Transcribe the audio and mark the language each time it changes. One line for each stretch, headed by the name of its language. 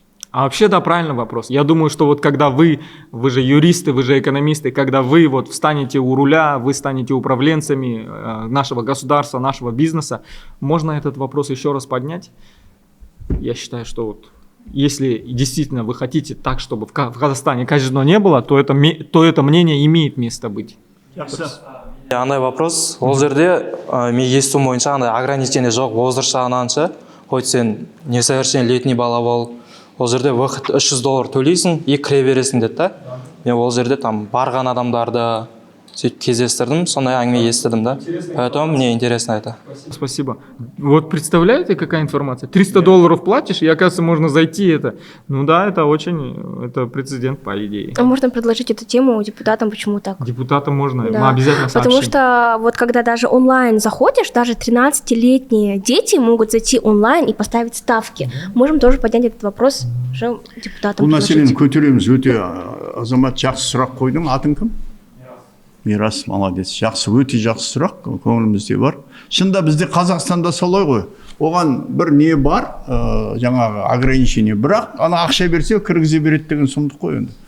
Russian: А вообще, да, правильный вопрос. Я думаю, что вот когда вы же юристы, вы же экономисты, когда вы вот встанете у руля, вы станете управленцами нашего государства, нашего бизнеса, можно этот вопрос еще раз поднять? Я считаю, что вот если действительно вы хотите так, чтобы в Казахстане казино не было, то это мнение имеет место быть.
Kazakh: Андай
Russian: вопрос,
Kazakh: ол жерде мен естуім бойынша андай
Russian: ограничение
Kazakh: жоқ
Russian: возраст
Kazakh: жағынан ше, хоть сен
Russian: несовершеннолетний
Kazakh: бала бол, ол жерде
Russian: выход
Kazakh: $300 төлейсің и кіре бересің деді да. Мен ол жерде
Russian: там
Kazakh: барған адамдарды сөйтіп кездестірдім, сондай әңгіме естідім да.
Russian: Поэтому мне интересно это. Спасибо. Вот представляете, какая информация? $300 платишь, и оказывается можно зайти это. Ну да, это прецедент по идее. А можно предложить эту тему депутатам, почему так? Депутатам можно, Да. мы обязательно сообщим. Потому что вот когда даже онлайн заходишь, даже 13-летние дети могут зайти онлайн и поставить ставки. Можем тоже поднять этот вопрос уже депутатам.
Kazakh: Бұл мәселені
Russian: предложить.
Kazakh: көтереміз. Өте азамат жақсы сұрақ қойдың. Атың кім? Мирас,
Russian: молодец.
Kazakh: Жақсы, өте жақсы сұрақ, көңілімізде бар. Шында бізде Қазақстанда солай ғой. Оған бір не бар, жаңағы
Russian: ограничение.
Kazakh: Бірақ ана ақша берсе кіргізе береді деген сұмдық қой енді.